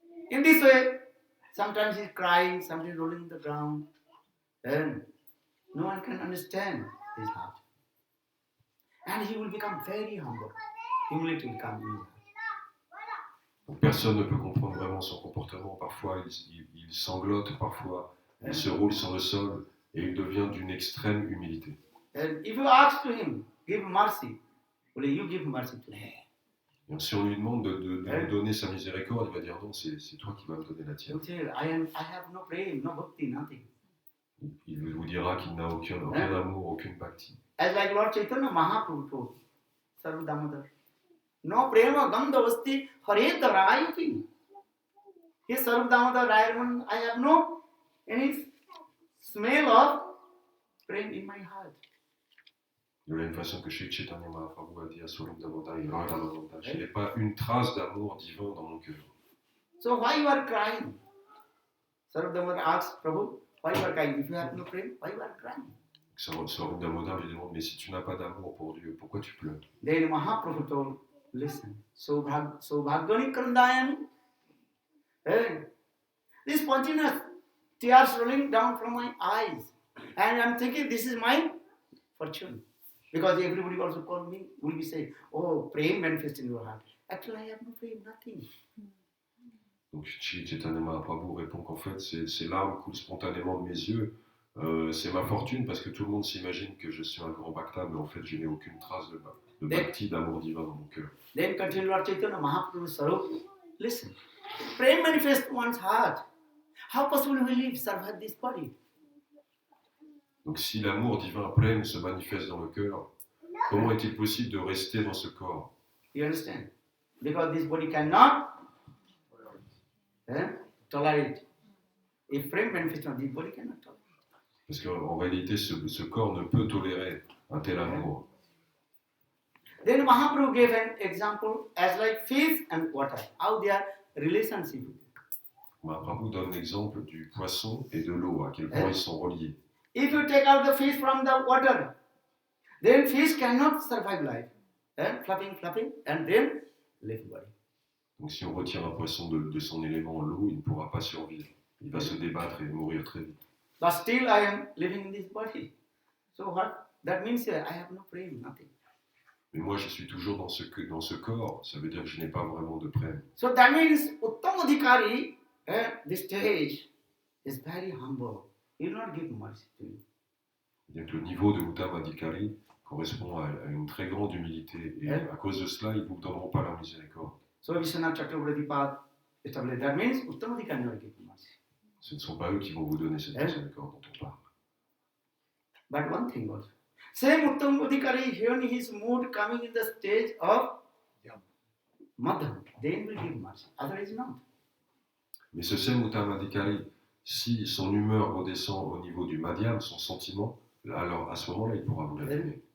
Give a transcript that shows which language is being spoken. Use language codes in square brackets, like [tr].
[en] In this way, sometimes he's crying, sometimes rolling the ground, and no one can understand his heart. And he will become very humble. Humility will come in his heart. [fr] Donc personne ne peut comprendre vraiment son comportement. Parfois, il sanglote, parfois, il se roule sur le sol et il devient d'une extrême humilité. [en] And if you ask to him, give mercy, will you give mercy to him? [fr] Et si on lui demande de nous donner sa miséricorde, il va dire non, c'est toi qui vas me donner la tienne. [en] I have no praying, no bhakti, nothing. [fr] Il vous dira qu'il n'a aucun amour, aucune bhakti. [en] As like Lord Chaitanya Mahaprabhu told, Sarva Damodar, [sa] no prema gandha vasti hare tarayuti. [en] He Sarva Damodar Rayaraman, I have no any smell of prema in my heart. [fr] De la même façon que Shri Chaitanya Mahaprabhu a dit à Swarup Damodar, je n'ai pas une trace d'amour divin dans mon cœur. [en] So why you are crying? Sarva Damodar asks Prabhu, why you are crying? If you have no prema, why you are crying? [fr] Swarup Damodar lui demande, mais si tu n'as pas d'amour pour Dieu, pourquoi tu pleures? [en] Then Mahaprabhu told, listen, [sa] Sobhagyani Kandayani. [en] Hey, this spontaneous tears rolling down from my eyes. And I'm thinking this is my fortune. Because everybody also call me, will be saying, oh, prema manifest in your heart. Actually, I have no prema, nothing. [fr] Donc Shri Chaitanya Mahaprabhu répond qu'en fait, ces larmes coulent spontanément de mes yeux. C'est ma fortune parce que tout le monde s'imagine que je suis un grand bhakta, mais en fait, je n'ai aucune trace de bhakti, d'amour divin dans mon cœur. [en] Then continue Lord Chaitanya Mahaprabhu Sarup. Listen. Prem manifests one's heart. How possible will he survive this body? [fr] Donc si l'amour divin prem se manifeste dans le cœur, comment est-il possible de rester dans ce corps? [en] You understand? Because this body cannot tolerate. If prem manifests on this body cannot tolerate. [fr] Parce qu'en réalité, ce corps ne peut tolérer un tel amour. [en] Then Mahaprabhu gave an example as like fish and water, how they are relationship. [fr] Mahaprabhu donne l'exemple du poisson et de l'eau, à quel point ils sont reliés. [en] If you take out the fish from the water, then fish cannot survive life. Flapping, and then live body. [fr] Donc si on retire un poisson de son élément, l'eau, il ne pourra pas survivre. Il va se débattre et mourir très vite. [en] But still I am living in this body. So what? That means I have no prem, nothing. [fr] Mais moi, je suis toujours dans ce corps, ça veut dire que je n'ai pas vraiment de prême. [en] So that means Uttamadhikari at this stage is very humble. He will not give mercy to you. [fr] Donc le niveau de Uttamadhikari correspond à une très grande humilité et à cause de cela, ils ne vous donneront pas la miséricorde. [en] So Vishwanath Chakravarti Pad established that means Uttamadhikari will not give mercy. [fr] Ce ne sont pas eux qui vont vous donner cette miséricorde dont on parle. [en] But one thing also. Same Uttamadhikari, when his mood coming in the stage of Madham, then will give mercy. Otherwise not. [fr] Mais ce Sem Uttamadhikari, si son humeur redescend au niveau du madhyam, son sentiment, alors à ce moment-là, il pourra vous la donner.